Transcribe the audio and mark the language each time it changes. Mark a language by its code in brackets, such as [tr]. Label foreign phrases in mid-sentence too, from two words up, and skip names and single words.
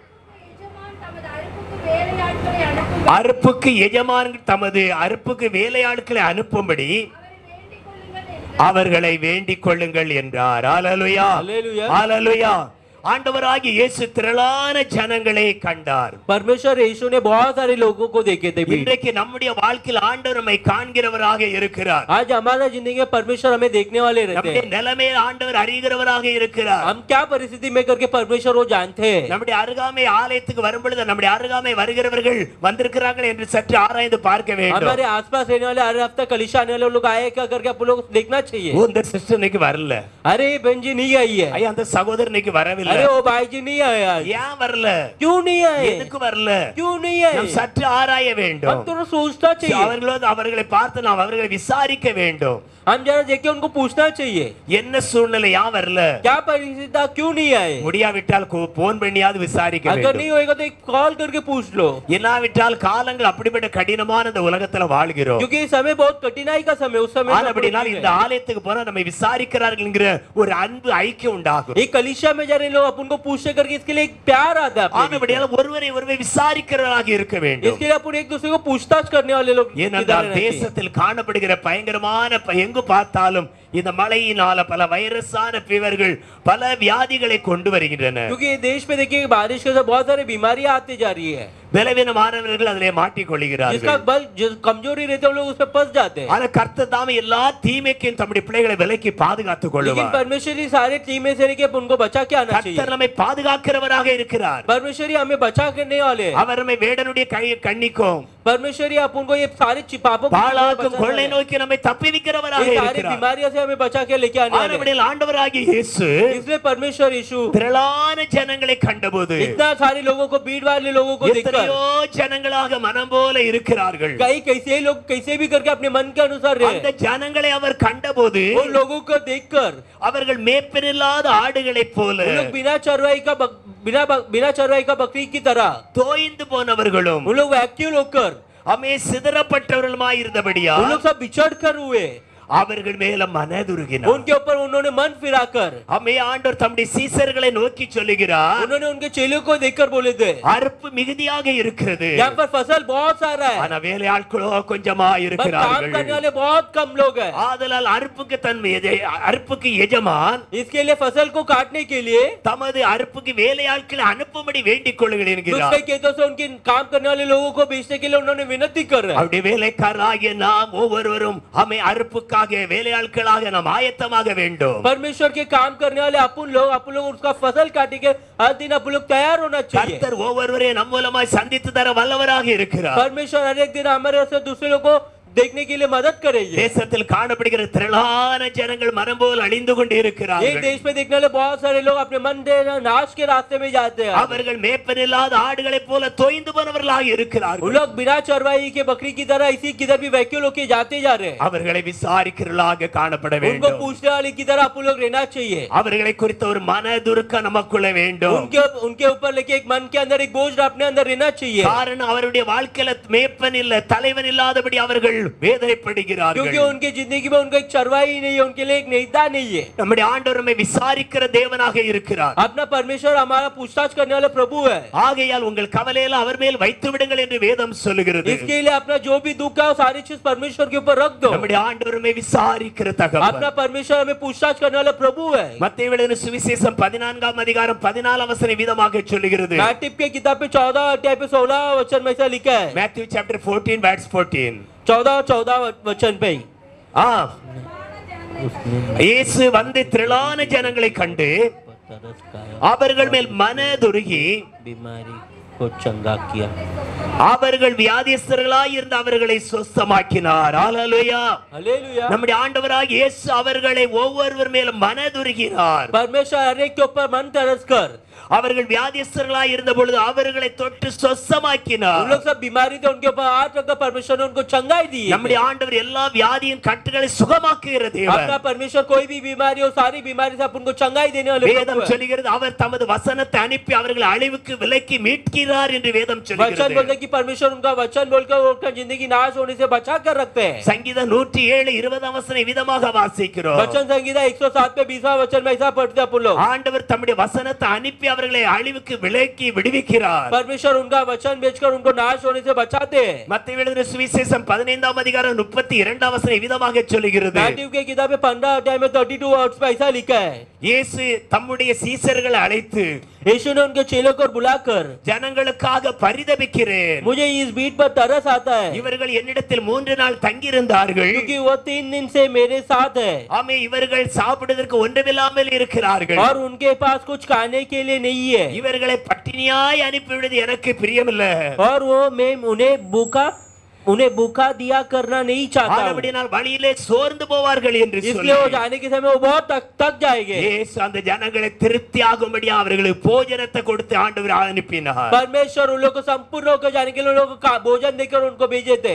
[ta] அறுப்புக்கு எஜமான் தமது அறுப்புக்கு வேலையாட்களை அனுப்பும்படி அவர்களை வேண்டிக் கொள்ளுங்கள் என்றார். அல்லேலூயா, அல்லேலூயா. ஆண்டவராகிய இயேசு திரளான ஜனங்களை கண்டார். [hi] परमेश्वर यीशु ने बहुत सारे लोगों को देखे थे. [ta] இன்றைக்கு நம்முடைய வாழ்க்கையில் ஆண்டவர் நம்மை காண்கிறவராக இருக்கிறார். [hi] आज हमारा जिंदगी में परमेश्वर हमें देखने वाले रहते हैं. [ta] நம்முடைய நிலைமையை ஆண்டவர் அறிகிறவராக இருக்கிறார். [hi] हम क्या परिस्थिति में करके परमेश्वर वो जानते हैं. [ta] நம்முடைய அருகாமை ஆலயத்துக்கு வரும்பொழுது நம்முடைய அருகாமை வருகிறவர்கள் வந்திருக்கிறார்கள் என்று சற்று ஆராய்ந்து பார்க்க வேண்டும். [hi] हमारे आसपास रहने वाले हर हफ्ता कलीसिया आने वाले लोग आए क्या करके आप लोग देखना चाहिए. [ta] वो இந்த सिस्टर இன்னைக்கு வரல. [hi] अरे बहन जी नहीं आई है. [ta] ஐயா அந்த சகோதரர் இன்னைக்கு வரவில்லை. [hi] अरे वो भाई जी नहीं आए आज. [ta] ஏன் வரல? [hi] क्यों नहीं आए? [ta] எதுக்கு வரல? [hi] क्यों नहीं आए? [ta] நாம் சற்று ஆராய வேண்டும். [hi] हम थोड़ा सोचना चाहिए. [ta] அவர்களை பார்த்து நாம் அவர்களை விசாரிக்க வேண்டும். [hi] हम जरा देख के उनको पूछना चाहिए. [ta] என்ன சூழ்நிலை ஏன் வரல? [hi] क्या परिस्थिति क्यों नहीं आए? [ta] முடியாவிட்டால் போன் பண்ணியாவது விசாரிக்க வேண்டும். [hi] अगर नहीं होएगा तो एक कॉल करके पूछ लो. [ta] இல்லாவிட்டால் காலங்கள் அப்படிப்பட்ட கடினமான இந்த உலகத்துல வாழ்கிறோம். [hi] क्योंकि ये समय बहुत कठिनाई का समय. उस समय [ta] அப்படினால் இந்த ஆலயத்துக்கு போனா நம்ம விசாரிக்கிறார்கள் என்கிற ஒரு அன்பு ஐக்கியம் உண்டாகும். [hi] एक कलीसिया में जा रहे लोग अपन को पूछने करके इसके लिए एक प्यार आता है. [ta] அப்படினால் ஒருவரை ஒருவர் விசாரிக்கிறவராக இருக்க வேண்டும். [hi] इसके लिए अपन एक दूसरे को पूछताछ करने वाले लोग. [ta] ஏனென்றால் தேசத்தில் காணப்படுகிற பயங்கரமான எங்கு பார்த்தாலும் இந்த மழையினால பல வைரஸான ஃபீவர்கள் பல வியாதிகளை கொண்டு வருகின்றன. [hi] क्योंकि देश में देखिए बारिश के साथ बहुत सारी बीमारियां आती जा रही है. [ta] பலவீனமானவர்கள் அதிலே மாட்டிக் கொள்கிறார்கள். [hi] जिसका बल जो कमजोरी रहते हैं लोग उसमें फंस जाते हैं. [ta] ஆனா கர்த்தர் தாமே எல்லா தீமைக்கும் தம்முடைய பிள்ளைகளை விலக்கி பாதுகாத்துக் கொள்வார். [hi] लेकिन परमेश्वर ही सारे तीमे से लेके उनको बचा के आना चाहिए. [ta] கர்த்தர் நம்மை பாதுகாக்கிறவராக இருக்கிறார். [hi] परमेश्वर ही हमें बचा करने वाले हैं. [ta] அவர் நம்மை வேடனுடைய கண்ணிக்கும் [hi] परमेश्वर ही अपन को ये सारे पापों [ta] பாழாக்கும் கொள்ளை நோக்கி நம்மை தப்பிவிக்கிறவராக இருக்கிறார். [hi] सारी बीमारियों से हमें बचा के लेके आने वाले हैं. [ta] ஆண்டவராகிய இயேசு [hi] इसलिए परमेश्वर यीशु [ta] திரளான ஜனங்களை கண்டபோது [hi] इतना सारे लोगों को भीड़ वाले लोगों को देखकर [ta] எத்தனையோ ஜனங்களாக மனம் போல இருக்கிறார்கள். [hi] कई कैसे लोग कैसे भी करके अपने मन के अनुसार रहे. [ta] அந்த ஜனங்களை அவர் கண்டபோது [hi] उन लोगों को देखकर [ta] அவர்கள் மேய்ப்பனில்லாத ஆடுகளைப் போல [hi] लोग बिना चरवाई का बकरी की तरह [ta] தோய்ந்து போனவர்களும் [hi] उन लोग व्याकुल होकर [ta] அமே சிதறப்பட்டவர்களுமாய் இருந்தபடியா [hi] उन लोग सब बिछड़ कर हुए. [ta] அவர்கள் மேல மனதுருகினார். [hi] उनके ऊपर उन्होंने मन फिराकर [ta] அமே ஆண்டவர் தம்முடைய சீசர்களை நோக்கி சொல்லுகிறார், [hi] उन्होंने उनके चेलों को देखकर बोले थे, [ta] அறுப்பு மிகுதியாக இருக்கிறது, [hi] यहाँ पर फसल बहुत सारा है, [ta] ஆனா வேலையாட்களோ கொஞ்சமா [hi] पर काम [ta] இருக்கிறார்கள். [hi] करने वाले बहुत कम लोग हैं. [ta] ஆதலால் அறுப்புக்கு எஜமான் [hi] इसके लिए फसल को काटने के लिए [ta] தமது அறுப்புக்கு வேலையாட்களை அனுப்பும்படி வேண்டிக் கொள்ளுங்கள் என்கிறார். [hi] दूसरे खेतों से उनके काम करने वाले लोगों को भेजने के लिए उन्होंने विनती कर रहे हैं. [ta] அவருடைய வேலைக்காரராகிய நாம் ஒவ்வொருவரும் அமை அறுப்புக்காக வேலையாட்களாக நாம் ஆயத்தமாக வேண்டும். [hi] परमेश्वर के काम करने वाले अपन लोग उसका फसल काटेंगे. हर दिन अपन लोग तैयार होना चाहिए. [ta] கர்த்தர் ஒவ்வொருவரையும் நம் மூலமாய் சந்தித்து தர வல்லவராக இருக்கிறார். [hi] परमेश्वर हर एक दिन हमारे से दूसरे लोगों को देखने के लिए मदद करेंगे. [ta] தேசத்தில் காணப்படுகிற திரளான ஜனங்கள் மனம் போல் அழிந்து கொண்டு [hi] एक [ta] இருக்கிறார்கள். [hi] देश में देखने वाले बहुत सारे लोग अपने मन से नाश के रास्ते में जाते हैं. [ta] அவர்கள் மேய்ப்பனில்லாத ஆடுகளைப் போல தோய்ந்து போனவர்களாக இருக்கிறார்கள். [hi] उन लोग बिना चरवाई के बकरी की तरह इसी किधर भी वैक्यूल होके जाते जा रहे हैं. [ta] அவர்களை விசாரிக்கிறவர்களாக காணப்பட [hi] उनको [ta] வேண்டும். [hi] पूछने वाले की तरह अपन लोग रहना चाहिए. [ta] அவர்களை குறித்த ஒரு மனதுருக்கம் நமக்குள்ள வேண்டும். [hi] उनके ऊपर लेके एक मन के अंदर एक बोझ अपने अंदर रहना चाहिए. [ta] காரணம் அவருடைய வாழ்க்கையில மேய்ப்பன் இல்ல, தலைவன் இல்லாதபடி அவர்கள் வேதனைப்படுகிறார்கள். [hi] क्योंकि उनकी जिंदगी में उनका एक चरवाई नहीं है, उनके लिए एक नेता नहीं है. [ta] நம்முடைய ஆண்டவர் நம்மை விசாரிக்கிற தேவனாக இருக்கிறார். [hi] अपना परमेश्वर हमारा पूछताछ करने वाला प्रभु है. [ta] ஆகையால் உங்கள் கவலையில அவர் மேல் வைத்து விடுங்கள் என்று வேதம் சொல்லுகிறது. [hi] इसके लिए अपना जो भी दुख है वो सारी चीज परमेश्वर के ऊपर रख दो. [ta] நம்முடைய ஆண்டவர் நம்மை விசாரிக்கிற தகப்பன். [hi] अपना परमेश्वर हमें पूछताछ करने वाला प्रभु है. [ta] மத்தேயு எழுதின சுவிசேஷம் 14ஆம் அதிகாரம் 14 வசனம் விதமாக சொல்லுகிறது. [hi] मैथ्यू के किताब पे 14 अध्याय पे 16 वचन में ऐसा लिखा है. [en] Matthew chapter 14 verse 14. [hi] 14 वचन पे [ta] இயேசு வந்து திரளான ஜனங்களை கண்டு அவர்கள் மேல் மனதுருகி [hi] उनको चंगा किया। [ta] அவர்கள் வியாதியஸ்தர்களாய் இருந்த அவர்களை சொஸ்தமாக்கினார். ஹalleluya. [hi] हालेलुया। [ta] நம்முடைய ஆண்டவராகிய இயேசு அவர்களை ஒவ்வொருவர் மேலும் மனதுருகினார். [hi] परमेश्वर हर एक के ऊपर मन तरस कर, [ta] அவர்கள் வியாதியஸ்தர்களாய் இருந்த பொழுது அவர்களை தொட்டு சொஸ்தமாக்கினார். [hi] उन लोग सब बीमारी थे उनके ऊपर हाथ रखकर परमेश्वर ने उनको चंगाई दी। [ta] நம்முடைய ஆண்டவர் எல்லா வியாதியின் கட்டுகளை சுகமாக்குகிற தேவன். [hi] अपना परमेश्वर कोई भी बीमारी हो, सारी बीमारी से उनको चंगाई देने वाले [ta] வேதம் சொல்கிறது அவர் தமது வசனத்தை அனுப்பி அவர்களை அழிவுக்கு விலக்கி மீட்கிறார் என்று வேதம் [hi] वचन [ta] சொல்கிறது. [hi] बोलते कि परमेश्वर उनका वचन बोलकर उनका जिंदगी नाश होने से बचा कर रखते हैं। [ta] சங்கீதம் 107:20 வசனம் விதமாக வாசிக்கிறோம். [hi] वचन संहिता 107 पे 20वां वचन में ऐसा पढ़ते हैं अपन लोग। [ta] ஆண்டவர் தம்முடைய வசனத்தை அனுப்பி அவர்களை அழிவுக்கு விலக்கி விடுவிக்கிறார். [hi] परमेश्वर उनका वचन बेचकर उनको नाश होने से बचाते हैं। [ta] மத்தேயு எழுதின சுவிசேஷம் 15ஆம் அதிகாரம் 32 வசனம் விதமாக சொல்கிறது. [hi] मैथ्यू के किताब में 15 अध्याय में 32 वर्ड्स पे ऐसा लिखा है। [ta] இயேசு தம்முடைய சீசர்களை அழைத்து [hi] यीशु ने उनके चेलों को बुलाकर, [ta] ஜனங்களுக்காக பரிதபிக்கிறேன், [hi] मुझे इस बीट पर तरस आता है [ta] இவர்கள் என்னிடத்தில் 3 நாள் தங்கியிருந்தார்கள், [hi] क्योंकि वो 3 दिन से मेरे साथ है [ta] ஆமே இவர்கள் சாப்பிடுவதற்கு ஒன்றுமில்லாமல் இருக்கிறார்கள், [hi] और उनके पास कुछ खाने के लिए नहीं है, [ta] இவர்களை பட்டினியாய் அனுப்பிவிடுவது எனக்கு பிரியமில்லை. [hi] और वो मैं उन्हें भूखा दिया करना नहीं चाहता हूं। [ta] ஆனபடியால் வழியிலே சோர்ந்து போவார்கள் என்று [hi] इसलिए वो जाने के समय वो बहुत थक जाएंगे। [ta] இயேசு அந்த ஜனங்களை திருப்தியாகும்படி அவர்களுக்கு போஜனத்தை கொடுத்து ஆண்டவர் அனுப்பினார். [hi] परमेश्वर उन लोगों को संपूर्ण होकर जाने के लिए उन लोगों को भोजन देकर उनको भेजे थे।